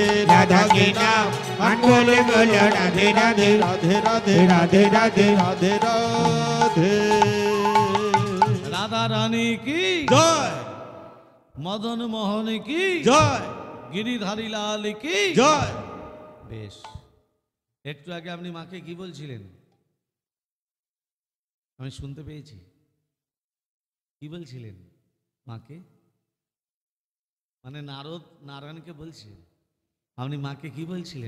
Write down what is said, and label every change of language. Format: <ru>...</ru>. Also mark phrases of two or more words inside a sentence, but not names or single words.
<hi>राधा के नाम अनमोल बोलो राधे राधे, राधे राधे राधे राधे राधे राधे। राधा रानी की जय मदन मोहन की जय गिरिधारी लाल की जय।</hi> <bn>বেশ, একটু আগে আপনি মাকে কি বলছিলেন আমি শুনতে পেয়েছি, কি বলছিলেন মাকে? মানে নারদ নারায়ণকে বলছে, আপনি মাকে কি বলছিলেন?</bn>